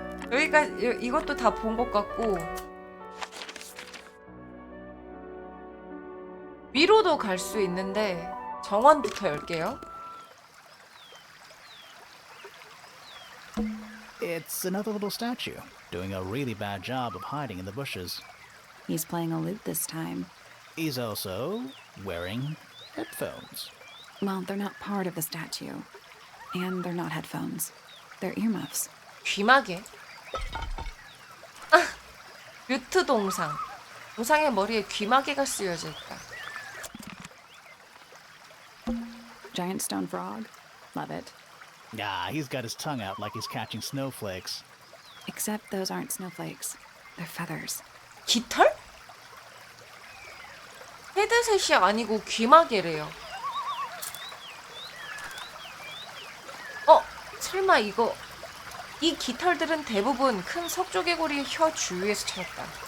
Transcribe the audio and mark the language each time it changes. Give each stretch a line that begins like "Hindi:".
Korean: 여기까지 이것도 다 본 것 같고 위로도 갈 수 있는데 정원부터 열게요.
English: It's another little statue, doing a really bad job of hiding in the bushes. He's playing a lute this time. He's also wearing headphones. Well, they're not part of the statue. And they're not headphones. They're earmuffs.
Korean: 귀마개. 아, 뮤트 동상. 동상의 머리에 귀마개가 쓰여져 있다.
English: Giant stone frog. Love it. Ah, he's got his tongue out like he's catching snowflakes. Except those aren't snowflakes. They're feathers.
Korean: 깃털? 헤드셋이 아니고 귀마개래요. 설마 이거 이 깃털들은 대부분 큰 석조개구리의 혀 주위에서 찾았다.